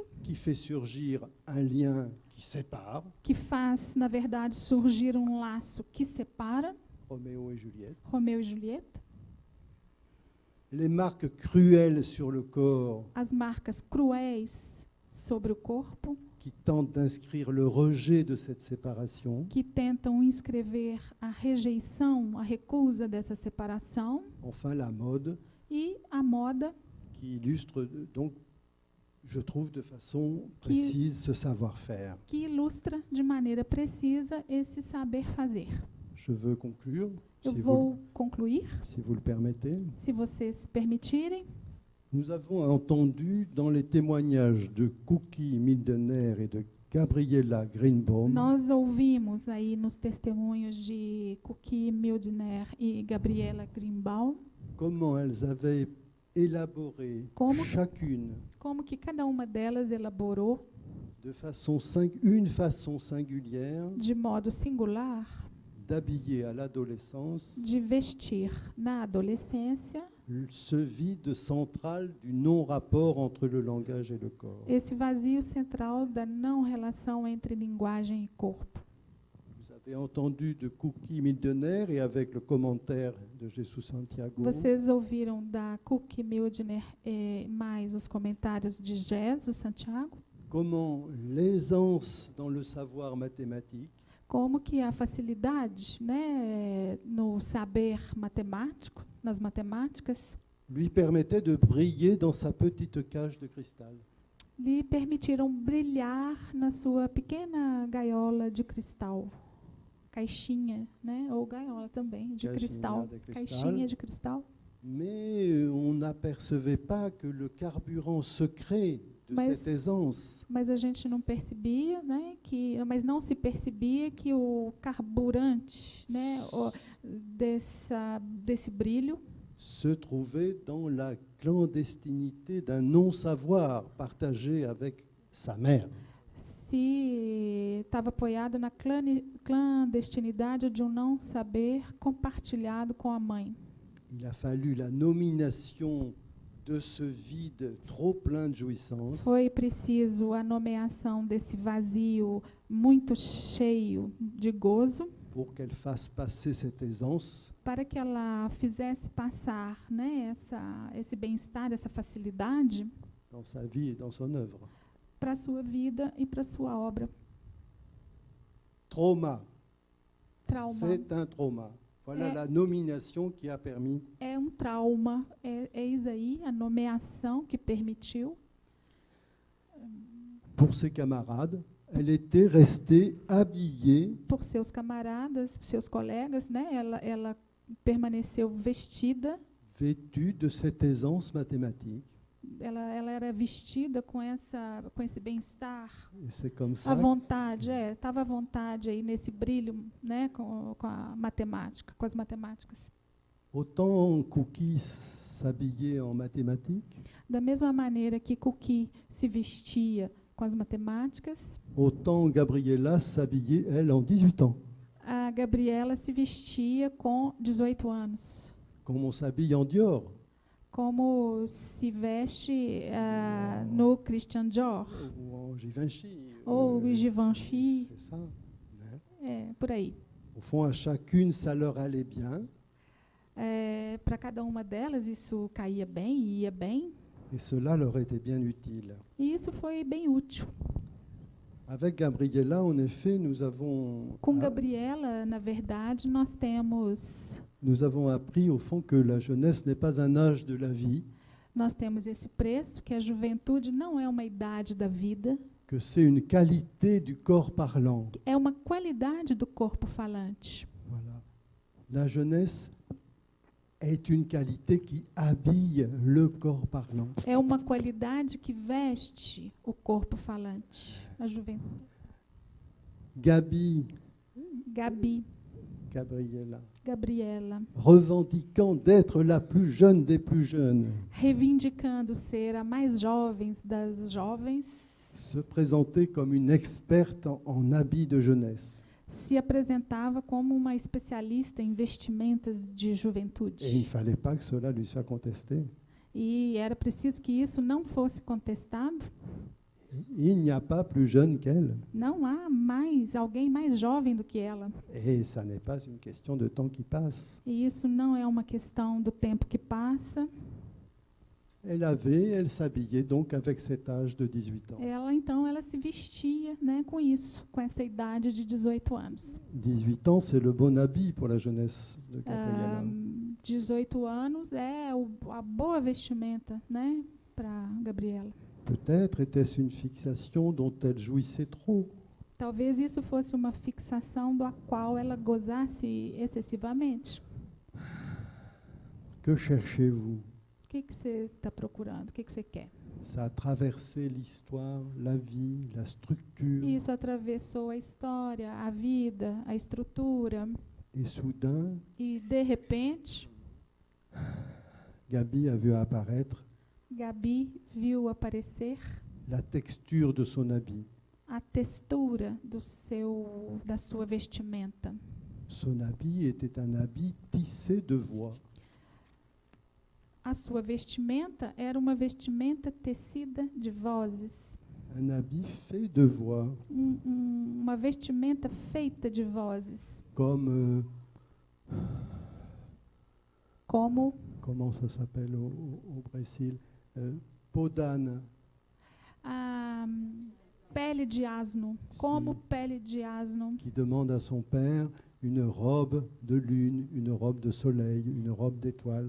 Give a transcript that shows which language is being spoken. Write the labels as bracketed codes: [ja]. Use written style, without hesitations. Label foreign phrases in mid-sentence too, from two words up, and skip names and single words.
[fr] qui fait surgir un lien qui sépare, [pt] que faz, na verdade, surgir um laço que separa [fr] Roméo et Juliette. [pt] Romeu e Julieta. [fr] Les marques cruelles sur le corps [pt] As marcas cruéis sobre o corpo, [fr] qui tentent d'inscrire le rejet de cette séparation. [pt] que tentam inscrever a rejeição, a recusa dessa separação, [fr] Enfin, la mode [pt] e a moda, [fr] qui illustre donc, je trouve, de façon précise ce savoir-faire. [pt] que ilustra de maneira precisa esse saber fazer. [fr] Je veux conclure, [pt] Eu [fr] si [pt] vou concluir, [fr] si vous le permettez. [pt] se vocês permitirem. [fr] Nous avons entendu dans les témoignages de Cookie Mildener et de Gabriela Greenbaum [pt] Nós ouvimos aí nos testemunhos de Cookie Mildner e Gabriela Greenbaum [fr] comment elles avaient élaboré [pt] Como- [fr] chacune [pt] como que cada uma delas elaborou [fr] de une façon singulière [pt] de modo singular [fr] d'habiller à l'adolescence [pt] de vestir na adolescência [fr] ce vide central du non-rapport entre le langage et le corps. [pt] esse vazio central da não relação entre linguagem e corpo. [fr] Vous avez entendu de Cookie Mildener et avec le commentaire de Jesus Santiago [pt] Vocês ouviram da Cookie Mildner mais os comentários de Jesus Santiago, [fr] comment l'aisance dans le savoir mathématique [pt] como que a facilidade, né, no saber matemático, nas matemáticas, [fr] lui permettait de briller dans sa petite cage de cristal. [pt] lhe permitiram brilhar na sua pequena gaiola de cristal. Caixinha, né, ou gaiola também, de Caixinha cristal. de cristal. Caixinha de cristal. [fr] Mais on n'apercevait pas que le carburant secret de [pt] Mas- [fr] cette aisance [pt] Mas a gente não percebia, né, mas não se percebia que o carburante, né, desse brilho [fr] se trouvait dans la clandestinité d'un non-savoir partagé avec sa mère. [pt] se estava apoiado na clandestinidade de um não saber compartilhado com a mãe. [fr] Il a fallu la nomination de ce vide trop plein de jouissance [pt] Foi preciso a nomeação desse vazio muito cheio de gozo [fr] pour qu'elle fasse passer cette aisance [pt] para que ela fizesse passar, né, esse bem-estar, essa facilidade [fr] dans sa vie et dans son œuvre. [pt] para a sua vida e para a sua obra. [fr] Trauma, [pt] Trauma [fr] c'est un trauma. Voilà [pt] É. [fr] la nomination qui a permis [pt] é um trauma, eis aí a nomeação que permitiu [fr] pour ses camarades. Elle était restée habillée [pt] por seus camaradas, seus colegas, né? Ela permaneceu vestida, [fr] vêtue de cette aisance mathématique. [pt] ela era vestida com esse bem-estar, [fr] Et c'est comme [pt] à [fr] ça [pt] vontade, estava à vontade aí nesse brilho, né? Com a matemática, com as matemáticas. [fr] autant Cookie s'habillait en mathématiques, [pt] Da mesma maneira que Cookie se vestia com as matemáticas, [fr] autant Gabriela s'habillait, elle, en 18 ans, [pt] a Gabriela se vestia com 18 anos. [fr] comme on s'habille en Dior [pt] Como se veste no Christian Dior [fr] ou en Givenchy. [pt] ou Givenchy, [fr] C'est ça. Hein. [pt] por aí. [fr] Au fond, à chacune, ça leur allait bien. [pt] Para cada uma delas isso caía bem, ia bem, [fr] Et cela leur était bien utile. [pt] e isso foi bem útil. [fr] Avec Gabriela, en effet, nous avons, [pt] Com Gabriela, na verdade, [fr] nous avons appris au fond que la jeunesse n'est pas un âge de la vie, [pt] nós temos esse preço, que a juventude não é uma idade da vida, [fr] que c'est une qualité du corps parlant. [pt] é uma qualidade do corpo falante. [fr] Voilà. La jeunesse est une qualité qui habille le corps parlant. [pt] É uma qualidade que veste o corpo falante. A juventude. Gabi Gabi, Gabriela, Gabriela, [fr] revendiquant d'être la plus jeune des plus jeunes, [pt] reivindicando ser a mais jovens das jovens, [fr] se présentait comme une experte en habits de jeunesse. [pt] se apresentava como uma especialista em vestimentas de [fr] Et il ne [pt] juventude. [fr] fallait pas que cela lui soit contesté. [pt] E era preciso que isso não fosse contestado. [fr] Il n'y a pas plus jeune qu'elle. [pt] Não há mais alguém mais jovem do que ela. [fr] Et ça n'est pas une question de temps qui passe. [pt] E isso não é uma questão do tempo que passa. [fr] Elle s'habillait donc avec cet âge de 18 ans. [pt] Ela se vestia, né, com isso, com essa idade de 18 anos. [fr] 18 ans, c'est le bon habit pour la jeunesse de Gabriela. [pt] 18 anos é a boa vestimenta, né, para Gabriela. [fr] Peut-être était-ce une fixation dont elle jouissait trop. [pt] Talvez isso fosse uma fixação da qual ela gozasse excessivamente. [fr] Que cherchez-vous? [pt] O que você está procurando? O que você quer? [fr] Ça a traversé l'histoire, la vie, la structure. [pt] Isso atravessou a história, a vida, a estrutura. [fr] Et soudain, [pt] E, de repente, [fr] Gabi a vu apparaître [pt] Gabi viu aparecer [fr] la texture de son habit. [pt] a textura da sua vestimenta. [fr] Son habit était un habit tissé de voix. [pt] A sua vestimenta era uma vestimenta tecida de vozes. [fr] Un habit fait de voix, [pt] Uma vestimenta feita de vozes. [fr] comme, [pt] Como [fr] comment ça s'appelle au Brésil, peau d'âne. [pt] a pele de asno. Como pele de asno. [fr] Qui demande à son père une robe de lune, une robe de soleil, une robe d'étoile.